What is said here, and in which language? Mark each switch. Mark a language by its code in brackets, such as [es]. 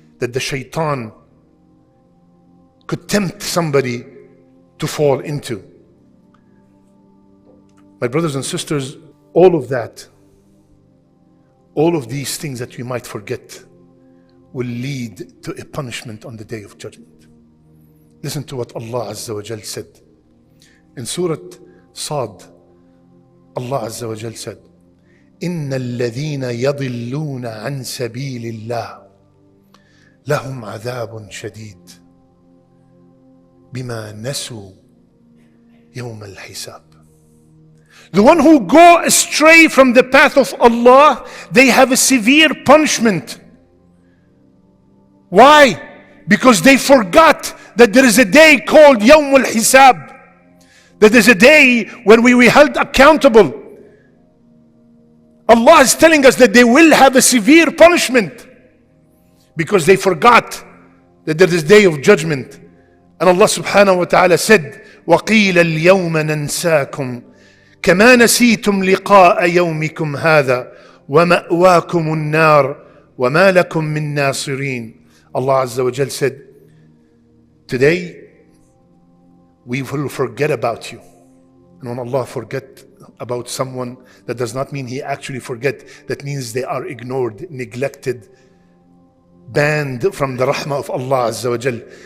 [en] that the shaitan could tempt somebody to fall into. My brothers and sisters, all of that, all of these things that we might forget will lead to a punishment on the day of judgment. Listen to what Allah Azza wa Jal said. In Surah Sad, Allah Azza wa Jal said, [ar] إِنَّ الَّذِينَ يَضِلُّونَ عَنْ سَبِيلِ اللَّهِ لَهُمْ عَذَابٌ شَدِيدٌ بِمَا نَسُوا يَوْمَ الْحِسَابِ. [en] The one who go astray from the path of Allah, they have a severe punishment. Why? Because they forgot that there is a day called Yawm al-Hisab. That there is a day when we will be held accountable. Allah is telling us that they will have a severe punishment because they forgot that there is a day of judgment. And Allah subhanahu wa ta'ala said, [ar] وَقِيلَ الْيَوْمَ نَنْسَاكُمْ كَمَا نَسِيتُمْ لِقَاءَ يَوْمِكُمْ هَذَا وَمَأْوَاكُمُ النَّارُ وَمَا لَكُمْ مِن نَاصِرِينَ. [en] Allah Azza wa Jal said, today we will forget about you. And when Allah forget about someone, that does not mean He actually forget. That means they are ignored, neglected, banned from the rahmah of Allah Azza wa Jal.